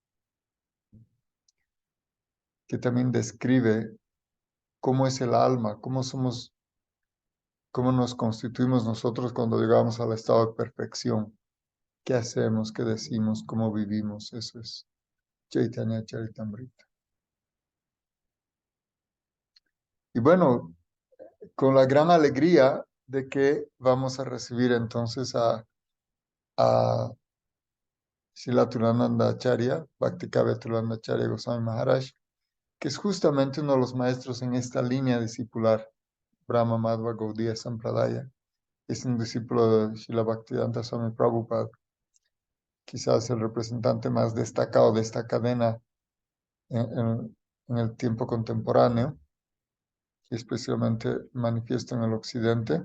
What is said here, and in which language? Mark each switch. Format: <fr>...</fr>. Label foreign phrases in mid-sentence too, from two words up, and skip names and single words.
<es>que también describe cómo es el alma, cómo nos constituimos nosotros cuando llegamos al estado de perfección, qué hacemos, qué decimos, cómo vivimos. Eso es Chaitanya Charitamrita. Y bueno, con la gran alegría de que vamos a recibir entonces a Srila Tulananda Acharya, Bhakti Kavya Tulananda Acharya Goswami Maharaj, que es justamente uno de los maestros en esta línea discipular, Brahma Madhva Gaudiya Sampradaya. Es un discípulo de Srila Bhaktivedanta Swami Prabhupada, quizás el representante más destacado de esta cadena en el tiempo contemporáneo, y especialmente manifiesto en el occidente.</es>